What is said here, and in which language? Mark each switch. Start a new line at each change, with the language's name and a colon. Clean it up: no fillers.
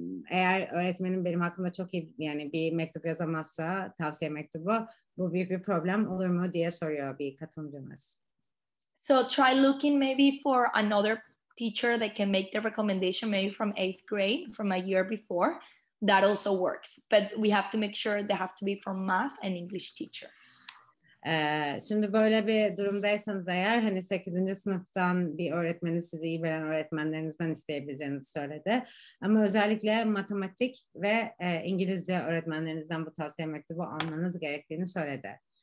Turkish: Eğer öğretmenim benim hakkımda çok iyi, yani bir mektup yazamazsa, tavsiye mektubu, bu büyük bir problem olur mu diye soruyor bir katılımcımız.
English: So try looking maybe for another teacher that can make the recommendation, maybe from 8th grade, from a year before. That also works. But we have to make sure they have to be from math and English teacher.
Turkish: Şimdi böyle bir durumdaysanız eğer, hani 8. sınıftan bir öğretmeni, sizi iyi bilen öğretmenlerinizden isteyebileceğinizi söyledi. Ama özellikle matematik ve İngilizce öğretmenlerinizden bu tavsiye mektubu almanız gerektiğini söyledi.